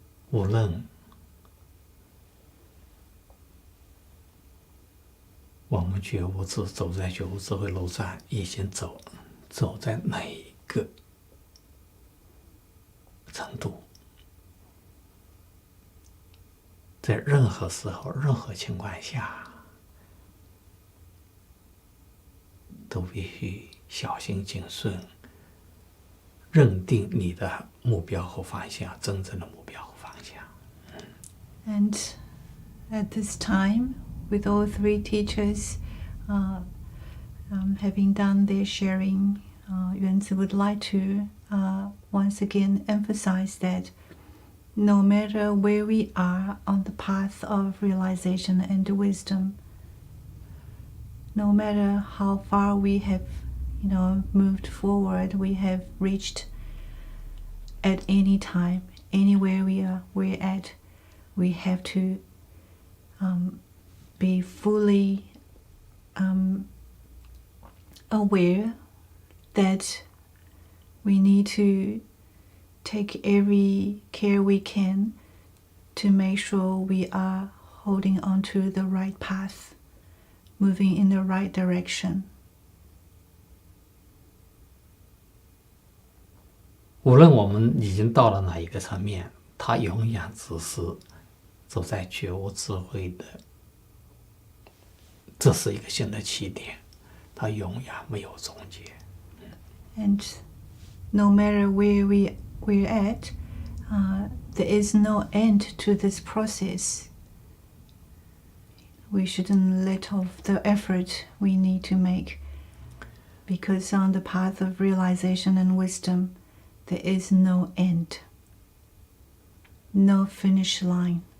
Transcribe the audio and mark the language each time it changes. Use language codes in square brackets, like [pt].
[zh] 无论我们觉悟智走在觉悟智慧路上，已经走在哪一个程度，在任何时候、任何情况下，都必须小心谨慎，认定你的目标和方向，真正的目标和方向。 [en] And at this time, with all three teachers having done their sharing, Yuanzi would like to once again emphasize that no matter where we are on the path of realization and wisdom, no matter how far we have, moved forward, we have reached at any time, anywhere we're at, we have to be fully aware that we need to take every care we can to make sure we are holding on to the right path, moving in the right direction. [zh] 无论我们已经到了哪一个层面，它永远只是走在觉悟智慧的，这是一个新的起点，它永远没有终结。 [en] And no matter where we're at, there is no end to this process. We shouldn't let off the effort we need to make, because on the path of realization and wisdom, there is no end, no finish line.